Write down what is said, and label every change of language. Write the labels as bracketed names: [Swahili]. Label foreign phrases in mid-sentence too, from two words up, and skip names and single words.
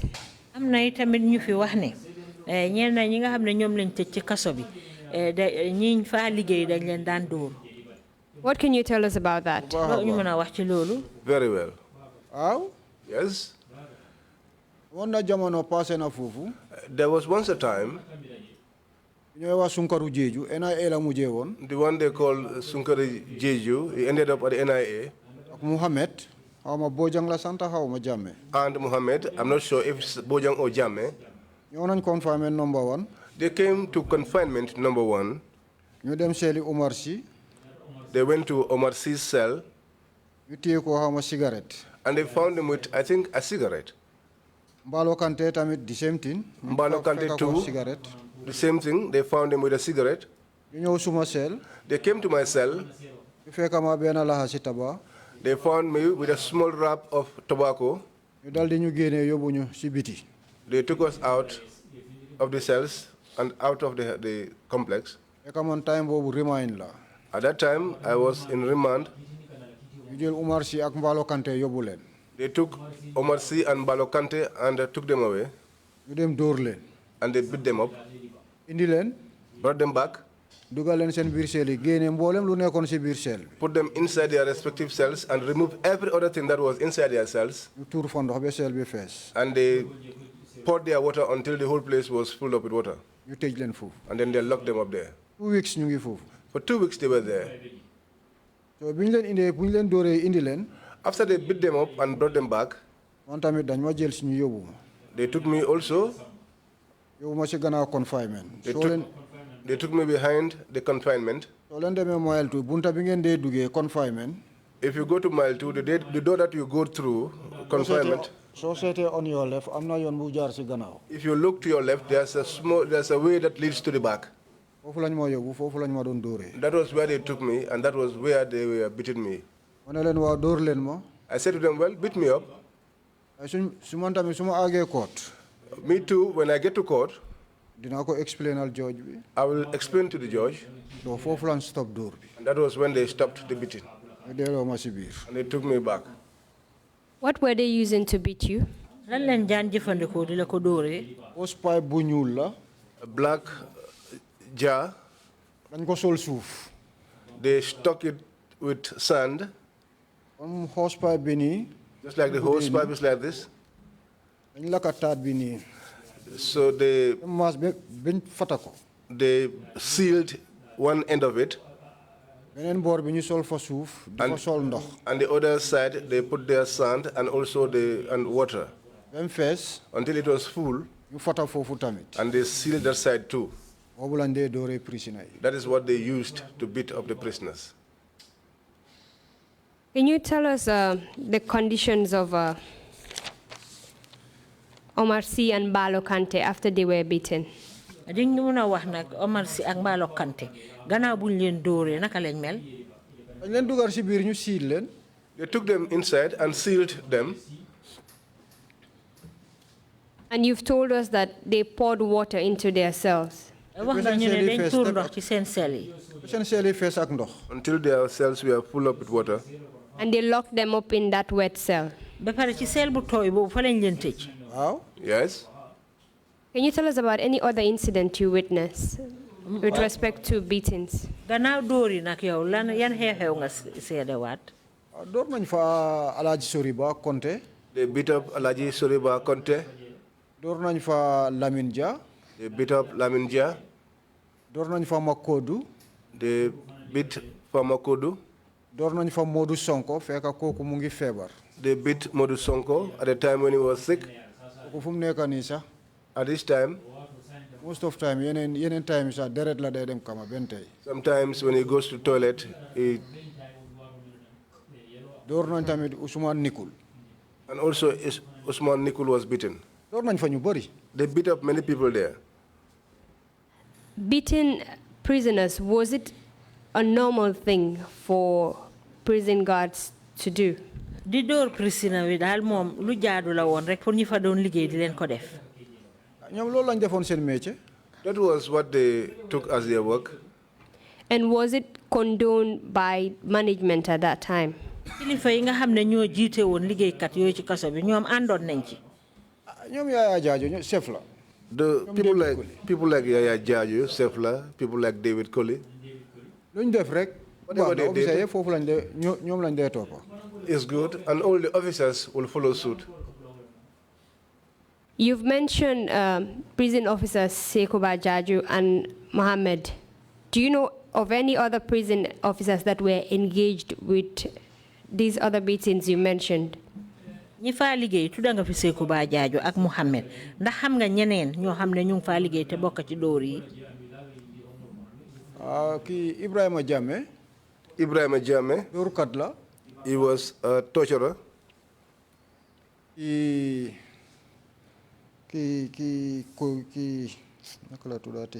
[Wolof] am na itamit ñu fi wax ne ñenn ñi nga xam ne ñoom lañ tëj ci kaso bi ñiñ fa liggéey dañ leen daan dóor. [English] What can you tell us about that? [Wolof] ñu mën a wax ci loolu. [English] Very well. [Wolof] waaw. [English] Yes. [Wolof] woon na jamono passé na foofu. [English] There was once a time. [Wolof] ñooy wax Sunkaru Jeeju NIA la mujjee woon. [English] The one they called Sunkaru Jeeju, he ended up at the NIA. [Wolof] ak Muhammad. Hawma Bojang la santa hawma Jammeh. [English] And Mohammed, I'm not sure if it's Bojang or Jammeh. [Wolof] Ñoo nañ [English] confinement number 1. They came to confinement number 1. [Wolof] Ñu dem seeli Omar Sy. [English] They went to Omar Sy's cell. [Wolof] Ñu téye ko hawma cigarette. [English] And they found him with, I think, a cigarette. Mbalo Kante tamit the same thing. Mbalo Kante too. Cigarette. The same thing. They found him with a cigarette. [Wolof] Ñu ñëw suma cell. [English] They came to my cell. [Wolof] Ñu fekk ma benn laxasi taba. [English] They found me with a small wrap of tobacco. [Wolof] Ñu daldi ñu génne yóbbu ñu ci biti. [English] They took us out of the cells and out of the complex. [Wolof] Time boobu remind la. [English] At that time, I was in remand. [Wolof] Ñu jël Omar Sy ak Mbalo Kante yóbbu leen. [English] They took Omar Sy and Mbalo Kante and took them away. [Wolof] Ñu dem dóor leen. [English] And they beat them up. [Wolof] Indi leen. [English] Brought them back. [Wolof] Dugal leen seen biir cell yi génne mboolem lu nekkoon ci biir cell. [English] Put them inside their respective cells and remove every other thing that was inside their cells. [Wolof] Ñu tuur fa ndox ba cell bi fees. [English] And they poured their water until the whole place was full up with water. [Wolof] Ñu tëj leen foofu. [English] And then they locked them up there. [Wolof] 2 weeks ñu ngi foofu. [English] For 2 weeks they were there. [Wolof] So biñ leen indee buñ leen dóoree indi leen. [English] After they beat them up and brought them back, [Wolof] man tamit dañ ma jël si ñu yóbbu ma. [English] they took me also. [Wolof] yóbbu ma ci gannaaw confinement. [English] They took me behind the confinement. [Wolof] soo leen demee mile 2 bunta bi ngeen dee duggee confinement. [English] If you go to mile 2, the door that you go through confinement. So seetee on your left, [Wolof] am na yoon bu jaar ci gannaaw. [English] If you look to your left, there's a way that leads to the back. [Wolof] foofu lañ ma yóbbu foofu lañ ma doon dóoree. [English] That was where they took me, and that was where they were beating me. [Wolof] ma ne leen waaw dóor leen ma. [English] I said to them, well, beat me up. [Wolof] su man tamit su ma àggee court. [English] Me too, when I get to court, [Wolof] dinaa ko explainal judge bi. [English] I will explain to the judge. [Wolof] so foofu lañ stop dóor bi. [English] And that was when they stopped the beating. [Wolof] ñu delloo ma ci biir. [English] And they took me back. What were they using to beat you? [Wolof] lan leen jaan jëfandikoo di la ko dóoree. [English] hose pipe [Wolof] bu ñuul la. [English] A black jar. [Wolof] dañ ko sol suuf. [English] They stuck it with sand. hose pipe [Wolof] bi nii. [English] Just like the hose pipe is like this. [Wolof] dañ la ka taat bi nii. [English] So they sealed one end of it. [Wolof] beneen boor bi ñu sol fa suuf. di fa sol ndox. [English] And the other side they put their sand and also and water. Then fees. Until it was full. [Wolof] ñu fata foofu tamit. [English] And they sealed that side too. [Wolof] boobu lañ dee dooree prisoner yi. [English] That is what they used to beat up the prisoners. Can you tell us the conditions of Omar Sy and Mbalo Kante after they were beaten? [Wolof] di ñu mën a wax nag Omar Sy ak Mbalo Kante gannaaw buñ leen dóoree naka lañ mel. dañ leen dugal ci biir ñu seal leen. [English] They took them inside and sealed them. And you've told us that they poured water into their cells. [Wolof] wax nga ñu ne dañ tuur ndox ci seen cell yi. seen cell yi fees ak ndox. [English] Until their cells were full up with water. And they locked them up in that wet cell. [Wolof] ba pare ci cell bu tooy boobu fa lañ leen tëj. waaw. [English] Yes. Can you tell us about any other incident you witnessed with respect to beatings? [Wolof] gannaaw dóor yi nag yow lan yan xew-xew nga seedewaat. door nañ fa Alhaji Soriba Konte. [English] They beat up Alhaji Soriba Konte. [Wolof] door nañ fa Lamine Dia. [English] They beat up Lamine Dia. [Wolof] door nañ fa Makodou. [English] They beat Makodou. [Wolof] door nañ fa Modou Sonko fekk kooku mu ngi feebar. [English] They beat Modou Sonko at the time when he was sick. [Wolof] kooku fu mu nekk nii sax. [English] At this time. most of time [Wolof] yeneen time sax deret la day dem kama benn tey. [English] Sometimes when he goes to toilet, he. [Wolof] door nañ tamit Ousmane Nikul. [English] And also Ousmane Nikul was beaten. [Wolof] door nañ fa ñu bëri. [English] They beat up many people there. Beating prisoners, was it a normal thing for prison guards to do? [Wolof] di door prisoner wi daal moom lu jaadu la woon rek pour ñi fa doon liggéey di leen ko def. ñoom loolu lañ defoon seen métier. [English] That was what they took as their work. And was it condoned by management at that time? [Wolof] kilifa yi nga xam ne ñoo jiite woon liggéeykat yooyu ci kaso bi ñoom àndoon nañ ci. ñoom Yaya Jaaju chef la. [English] The people like Yaya Jaaju, Sefla, people like David Colley. [Wolof] luñ def rek. [English] Whatever they did, [Wolof] foofu lañ dee ñoom lañ dee toppa. [English] is good, and all the officers will follow suit. You've mentioned prison officers Sekuba Jaju and Mohammed. Do you know of any other prison officers that were engaged with these other beatings you mentioned? [Wolof] ñi fa liggéey tudda nga fi Seeku Ba Jaajo ak Muhammad ndax xam nga ñeneen ñoo xam ne ñu ngi fa liggéey te bokk ci dóor yi. Kii Ibrahima Jammeh. Ibrahima Jammeh. dóorkat la. [English] He was a torturer. [Wolof] Kii naka la tuddati.